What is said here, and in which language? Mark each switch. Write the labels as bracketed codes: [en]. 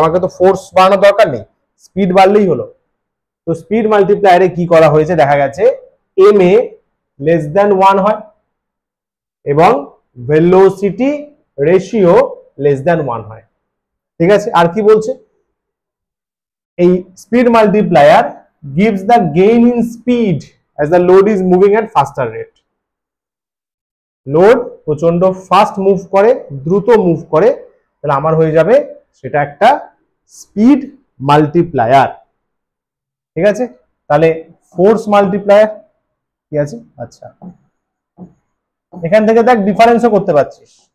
[bn] আমাকে তো ফোর্স বাড়ানোর দরকার নেই, স্পিড বাড়লেই হলো। তো স্পিড মাল্টিপ্লায়ারে কি করা হয়েছে দেখা গেছে, এম এ লেস দেন 1 হয় এবং ভেলোসিটি রেশিও লেস দেন 1 হয়। ঠিক আছে, আর কি বলছে? এই [en] Speed multiplier gives the gain in speed as the load is moving at faster rate. [bn] Load প্রচন্ড ফাস্ট মুভ করে, দ্রুত মুভ করে, তাহলে আমার হয়ে যাবে সেটা একটা স্পিড মাল্টিপ্লায়ার। ঠিক আছে, তাহলে ফোর্স মাল্টিপ্লায়ার কি আছে? আচ্ছা, এখান থেকে দেখ ডিফারেন্সও করতে পারছিস।